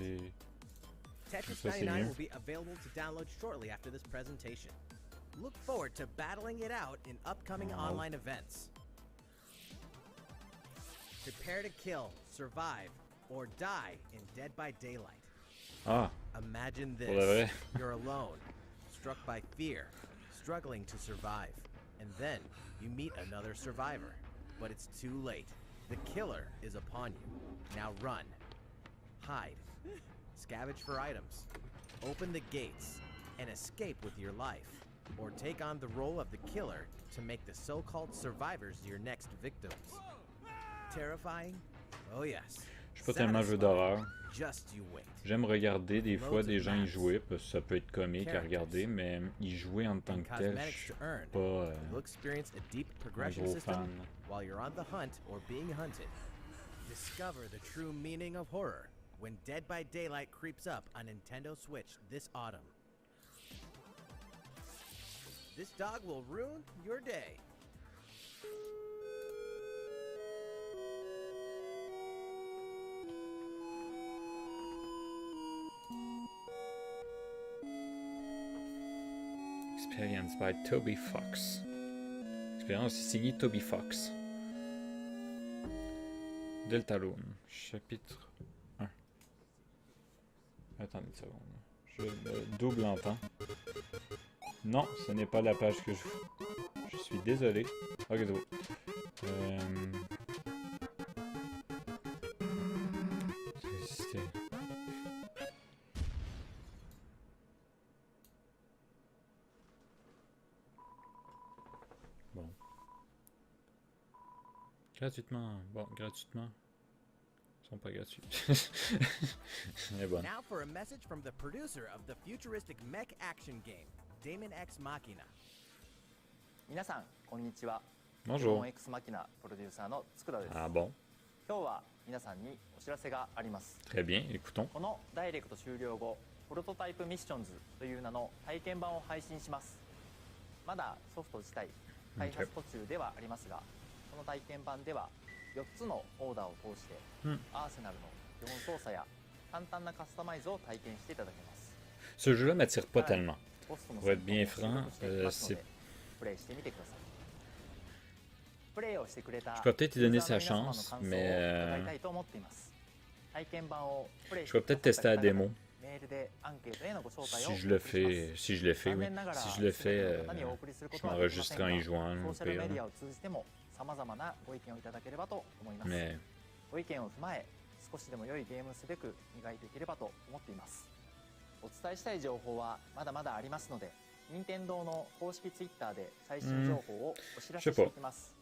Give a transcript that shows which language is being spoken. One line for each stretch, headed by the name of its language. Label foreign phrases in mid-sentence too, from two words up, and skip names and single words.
English: Tetris 99 will be available to download shortly after this presentation. Look forward to battling it out in upcoming online events. Prepare to kill, survive, or die in Dead by Daylight.
French: Ah,
English: Imagine
French: pour de vrai.
English: this. You're alone, struck by fear, struggling to survive. And then you meet another survivor. But it's too late. The killer is upon you. Now run. Hide. Scavenge for items. Open the gates and escape with your life. Or take on the role of the killer to make the so-called survivors your next victims. Terrifying? Oh yes.
French: Je suis pas tellement jeu d'horreur.
English: Just you wait.
French: J'aime regarder des fois des gens y jouer, parce que ça peut être comique à regarder, mais y jouer en tant que tel, je suis pas
English: You'll experience a deep
French: un
English: progression
French: gros
English: system
French: fan.
English: while you're on the hunt or being hunted. Discover the true meaning of horror when Dead by Daylight creeps up on Nintendo Switch this autumn. This dog will ruin your day. Experience by Toby Fox.
French: Expérience signée Toby Fox. Deltaloon, chapitre 1. Attendez une seconde. Je le double en temps. Non, ce n'est pas la page que je veux. Je suis désolé. Ok, c'est bon. Résister. Bon. Gratuitement. Bon, gratuitement. Ils sont pas gratuits. Mais bon.
English: Now for a message from the producer of the futuristic mech action game, Damon X Machina.
Japanese: 皆さんこんにちは。
French: Bonjour.
Japanese: X マキナプロデューサーの佃です。
French: Ah bon.
Japanese: 今日は皆さんにお知らせがあります。
French: Très bien, écoutons.
Japanese: このダイレクト終了後、プロトタイプミッションズという名の体験版を配信します。まだソフト自体開発途中ではありますが、この体験版では4つのオーダーを通して、アーセナルの基本操作や簡単なカスタマイズを体験していただけます。
French: Ce jeu-là m'attire pas tellement.
Japanese: ポストの
French: Pour être bien
Japanese: 戦闘も
French: franc,
Japanese: 収録していきますの
French: c'est...
Japanese: でプレイしてみてください。プレイをしてくれた
French: Je peux peut-être y donner sa
Japanese: ユーザーの皆様の
French: chance,
Japanese: 感想を
French: mais
Japanese: 伺いたいと思っています。体験版をプレイ
French: je vais peut-être tester la démo.
Japanese: メールでアンケートへのご招待を
French: Si je le fais, si je le fais, oui. Si je le fais,
Japanese: 残念ながら全ての方にお送りするこ
French: je
Japanese: とはできません
French: m'enregistrerai
Japanese: が
French: en y jouant
Japanese: ソー
French: au
Japanese: シャル
French: pire.
Japanese: メディアを通じても様々なご意見をいただければと思います。
French: Mais
Japanese: ご意見を踏まえ少しでも良いゲームをすべく磨いていければと思っています。お伝えしたい情報はまだまだありますので、任天堂の公式ツイッターで最新情報をお知らせしていきます。